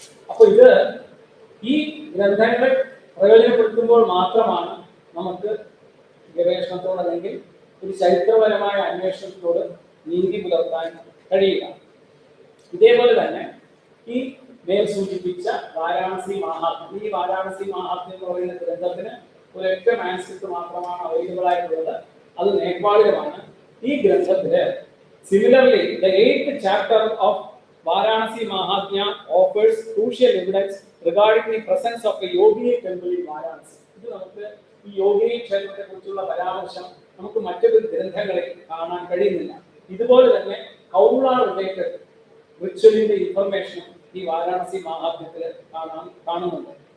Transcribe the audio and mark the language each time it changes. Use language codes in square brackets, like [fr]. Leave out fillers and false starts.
[ml] അപ്പൊ ഇത് ഈ ഗ്രന്ഥങ്ങൾ പ്രയോജനപ്പെടുത്തുമ്പോൾ മാത്രമാണ് നമുക്ക് ഗവേഷണത്തോട് അല്ലെങ്കിൽ ഒരു ചരിത്രപരമായ അന്വേഷണത്തോട് നീതി പുലർത്താൻ കഴിയുക. ഇതേപോലെ തന്നെ ഈ മേൽ സൂചിപ്പിച്ച വാരാണസി മഹാത്മ്യം, ഈ വാരാണസി മഹാത്മ്യം എന്ന് പറയുന്ന ഗ്രന്ഥത്തിന് ഒരൊറ്റ മാൻസ്ക്രിപ്റ്റ് മാത്രമാണ് അവൈലബിൾ ആയിട്ടുള്ളത്. അത് നേപ്പാളിലുമാണ്. ഈ ഗ്രന്ഥത്തില് [en] Similarly the 8th chapter of Varanasi Mahatmya offers crucial evidence regarding the presence of a Yogini temple in Varanasi. [ml] ഇത് നമുക്ക് ഈ യോഗിനി ക്ഷേത്രത്തെ കുറിച്ചുള്ള പരാമർശം നമുക്ക് മറ്റൊരു ഗ്രന്ഥങ്ങളിൽ കാണാൻ കഴിയുന്നില്ല. ഇതുപോലെ തന്നെ കൗള റിലേറ്റഡ് റിച്വലിന്റെ ഇൻഫർമേഷൻ ഈ വാരാണസി മഹാത്മ്യത്തിൽ കാണുന്നുണ്ട്.